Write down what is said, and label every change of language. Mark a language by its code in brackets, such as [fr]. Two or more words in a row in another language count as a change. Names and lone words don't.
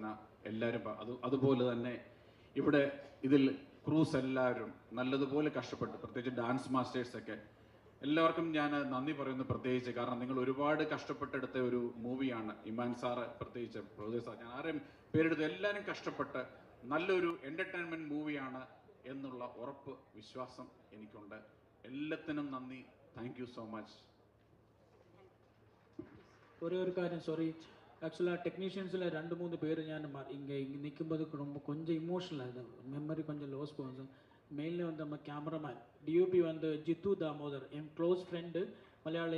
[ml] എല്ലാവരും അതുപോലെ തന്നെ ഇവിടെ ഇതിൽ ക്രൂസ് എല്ലാവരും നല്ലതുപോലെ കഷ്ടപ്പെട്ടു, പ്രത്യേകിച്ച് ഡാൻസ് മാസ്റ്റേഴ്സൊക്കെ എല്ലാവർക്കും ഞാൻ നന്ദി പറയുന്നു പ്രത്യേകിച്ച്. കാരണം നിങ്ങൾ ഒരുപാട് കഷ്ടപ്പെട്ടെടുത്ത ഒരു മൂവിയാണ്. ഇമാൻ സാറ് പ്രത്യേകിച്ച്, പ്രൊഡ്യൂസർ സാർ, ഞാൻ ആരെയും പേരെടുത്ത് എല്ലാവരും കഷ്ടപ്പെട്ട് നല്ലൊരു എൻ്റർടൈൻമെൻറ്റ് മൂവിയാണ് എന്നുള്ള ഉറപ്പ് വിശ്വാസം എനിക്കുണ്ട്. എല്ലാത്തിനും നന്ദി. [en] thank you so much. [ta] ஒரே ஒரு காரியம், சாரி, ஆக்சுவலாக டெக்னீஷியன்ஸில் 2-3 பேர் ഞാൻ இங்கே நிற்கும்போது ரொம்ப கொஞ்சம் இமோஷனல் ஆகுது, மெமரி கொஞ்சம் லாஸ் போகும். மெயின்லி வந்து நம்ம [en] cameraman DOP [ta] வந்து ஜித்து தாமோதர் என் [en] close friend [ta] மலையாளி.